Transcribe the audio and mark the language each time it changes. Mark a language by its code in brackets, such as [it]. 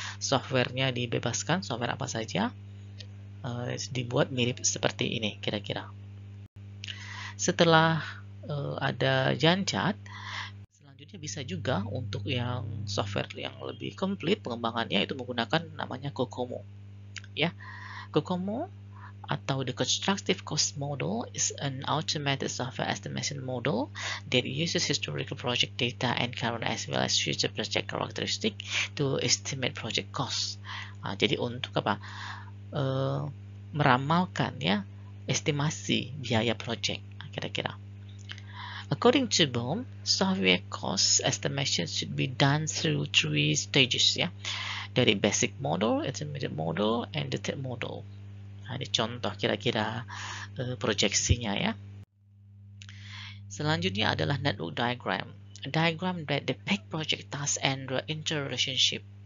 [id] Softwarenya dibebaskan, software apa saja. Dibuat mirip seperti ini kira-kira. Setelah ada Gantt chart, selanjutnya bisa juga untuk yang software yang lebih komplit pengembangannya itu menggunakan namanya COCOMO. [en] Ya, COCOMO atau the Constructive Cost Model is an automated software estimation model that uses historical project data and current as well as future project characteristic to estimate project cost. [id] Nah, jadi untuk apa? Meramalkan ya estimasi biaya project kira-kira. [en] According to Bohm, software cost estimation should be done through 3 stages ya. Dari basic model, intermediate model, and detailed model. [id] Nah, ini contoh kira-kira proyeksinya ya. Selanjutnya adalah network diagram. [en] A diagram that depict project task and the interrelationship.